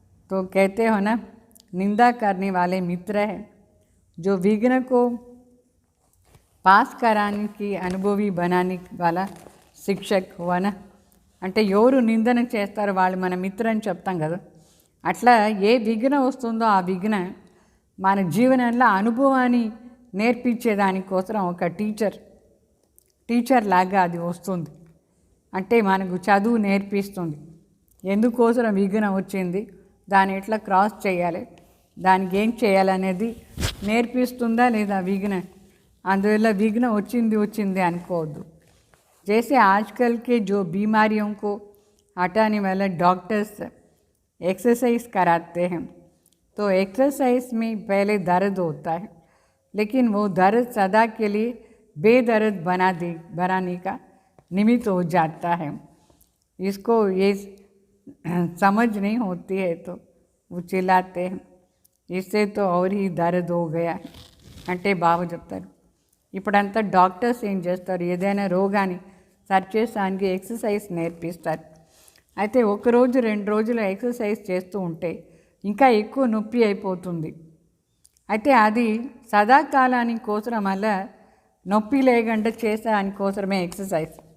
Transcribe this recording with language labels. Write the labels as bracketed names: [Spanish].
[Hindi] तो कहते हो ना, निंदा करने वाले मित्र है, जो विघ्न को पास कराने की अनुभवी बनाने वाला शिक्षक हुआ ना. [Telugu] అంటే ఎవరు నిందన చేస్తారో వాళ్ళు మన మిత్రులు అని చెప్తాం కదా. అట్లా ఏ విఘ్నం వస్తుందో ఆ విఘ్నం మన జీవనంలో అనుభవాన్ని నేర్పించేదానికోసం ఒక టీచర్ లాగా అది వస్తుంది. అంటే మనకు చదువు నేర్పిస్తుంది, ఎందుకోసం విఘ్నం వచ్చింది, దాన్ని ఎట్లా క్రాస్ చేయాలి, దానికి ఏం చేయాలనేది నేర్పిస్తుందా లేదా విఘ్నం. అందువల్ల విఘ్నం వచ్చింది అనుకోవద్దు. [Hindi] जैसे आजकल के जो बीमारियों को हटाने वाले डॉक्टर्स एक्सरसाइज कराते हैं, तो एक्सरसाइज में पहले दर्द होता है, लेकिन वो दर्द सदा के लिए बेदर्द बनाने का निमित्त हो जाता है. इसको ये समझ नहीं होती है तो वो चिल्लाते हैं, इससे तो और ही दर्द हो गया [Telugu] అంటే బాబు చెప్తారు. ఇప్పుడంతా డాక్టర్స్ ఏం చేస్తారు, ఏదైనా రోగాన్ని సర్చ్ చేసానికి ఎక్సర్సైజ్ నేర్పిస్తారు. అయితే ఒకరోజు 2 రోజులు ఎక్సర్సైజ్ చేస్తూ ఉంటే ఇంకా ఎక్కువ నొప్పి అయిపోతుంది. అయితే అది సదాకాలానికి కోసం మళ్ళీ నొప్పి లేకుండా చేసేదానికోసమే ఎక్సర్సైజ్.